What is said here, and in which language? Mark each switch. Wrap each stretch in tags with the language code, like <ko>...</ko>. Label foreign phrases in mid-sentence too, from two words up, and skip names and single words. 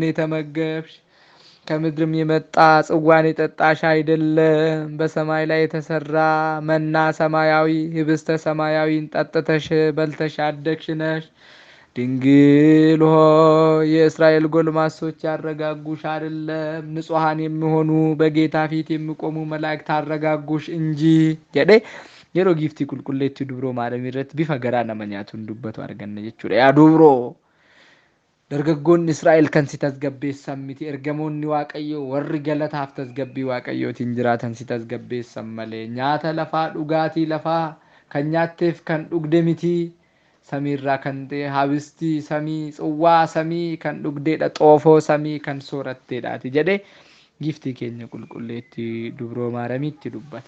<am>የተመገብሽ ከምድርም የመጣ ጽዋን የጠጣሽ አይደለም በሰማይ ላይ የተሰራ መና ሰማያዊ ህብስተ ሰማያዊን ጠጥተሽ በልተሽ ያደግሽ ነሽ። ድንግል ሆይ የእስራኤል ጎልማሶች ያረጋጉሽ አይደለም ንጹሃን የሚሆኑ በጌታ ፊት የሚቆሙ መላእክት አረጋጉሽ እንጂ</am> <om>jedhe yeroo giiftii qulqulleettii dubroo maaramii irratti bifa garaa nama nyaatuun dubbatu arganna jechuudha. Yaa dubroo dargaggoonni Israa'el kan si tasgabbeessan miti ergamoonni Waaqayyoo warri galataaf tasgabbii Waaqayyootiin jiraatan si tasgabbeessan malee nyaata lafaa dhugaatii lafaa kan nyaatteef kan dhugde miti samiirraa kan ta'e habistii samii ጽዋaa samii kan dhugdeedha xoofoo samii kan sooratteedhaati jedhe giiftii keenya qulqulleettii dubroo maaramiitti dubbata.</om>